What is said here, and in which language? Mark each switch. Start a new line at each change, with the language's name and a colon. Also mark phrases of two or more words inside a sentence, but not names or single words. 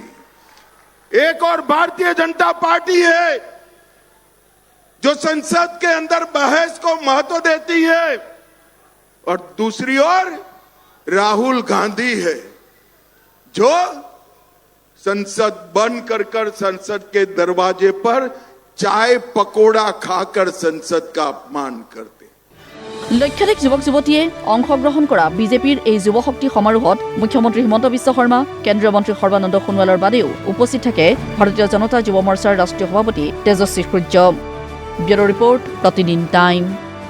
Hindi: एक और भारतीय जनता पार्टी है जो संसद के अंदर बहस को महत्व देती है, और दूसरी ओर राहुल गांधी है जो संसद बंद कर संसद के दरवाजे पर चाय पकोड़ा खाकर संसद का अपमान करते।
Assamese: লক্ষাধিক যুৱক যুৱতীয়ে অংশগ্ৰহণ কৰা বিজেপিৰ এই যুৱ শক্তি সমাৰোহত মুখ্যমন্ত্ৰী হিমন্ত বিশ্ব শৰ্মা, কেন্দ্ৰীয় মন্ত্ৰী সৰ্বানন্দ সোণোৱালৰ বাদেও উপস্থিত থাকে ভাৰতীয় জনতা যুৱ মৰ্চাৰ ৰাষ্ট্ৰীয় সভাপতি তেজস্বী সূৰ্য। ব্যুৰো ৰিপৰ্ট, প্ৰতিদিন টাইম।